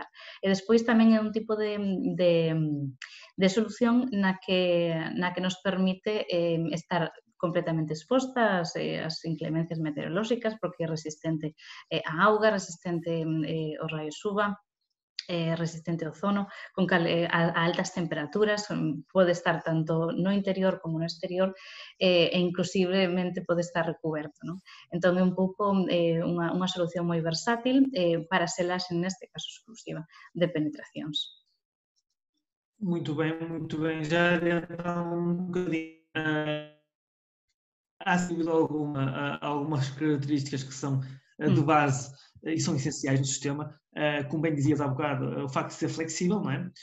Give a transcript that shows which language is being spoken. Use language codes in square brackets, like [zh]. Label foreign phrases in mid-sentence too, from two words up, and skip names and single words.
[gl] E despois tamén é un tipo de solución na que nos permite estar completamente exposta ás inclemencias meteorolóxicas, porque é resistente á auga, resistente aos raios UVA, resistente ao ozono, a altas temperaturas, pode estar tanto no interior como no exterior e inclusivemente pode estar recoberto, non? Entón é un pouco unha solución moi versátil para selaxe, neste caso exclusiva, de penetracións. [pt] Muito bem, já então um bocadinho. Há sem dúvida algumas características que são de base e são essenciais no sistema, como bem dizias há bocado, o facto de ser flexível, não é?